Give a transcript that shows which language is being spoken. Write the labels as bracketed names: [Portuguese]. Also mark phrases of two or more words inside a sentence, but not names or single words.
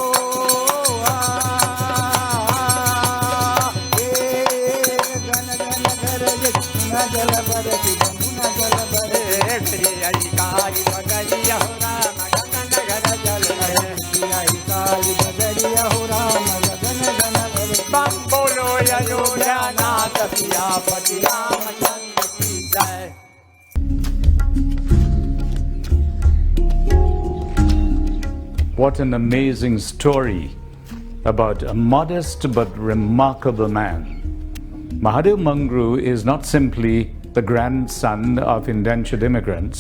[Hindi] जल पर यमुना जल पर आई काई बदरिया हो राम गगन गन जल आई काई बदरिया हो राम गगन गन गज बम बोलो अयोध्यानाथ सियापति रामचंद्र की जय। [English] What an amazing story about a modest but remarkable man. Mahadev Mangru is not simply the grandson of indentured immigrants.